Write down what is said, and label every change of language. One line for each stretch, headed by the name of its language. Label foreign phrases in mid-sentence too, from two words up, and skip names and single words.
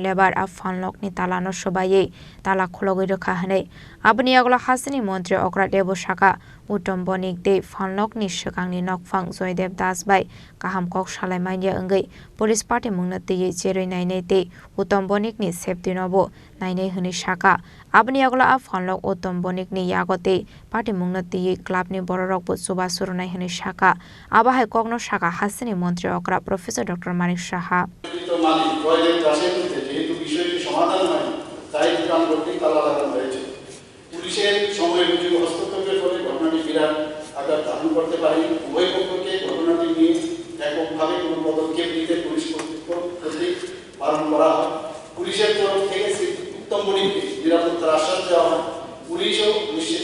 Kok Borok: Lebar of Fanlok ni Talano Shobaye Tala Khologido Kahane Abani Agola Hasini Montri Okra Debo Shaka Utom Bonik de Fanlok ni Shakang ni Nokfang Zoideb Das by Kaham Kok Shalemania Ungai Police Party Mungna Te Jeri Naine Te Utom Bonik ni Septi Nobo Naine Huni Shaka Abani Agola of Fanlok Utom Bonik ni Yagote Party Mungna Te Club ni Borok But Subasur Huni Shaka Abahai Kogno Shaka Hasini Montri Okra Professor Dr. Manik Shaha
Bangla: পুলিশের সময় বুঝে হস্তক্ষেপের ফলে ঘটনাটি বিরাট আকার ধারণ করতে পারে উভয় পক্ষকে ঘটনাটি নিয়ে এককভাবে কোনো পদক্ষেপ নিতে পুলিশ কর্তৃক পালন করা হয় পুলিশের তরফ থেকে উত্তম বণিককে নিরাপত্তার আশ্বাস দেওয়া হয় পুলিশও নিশ্চিত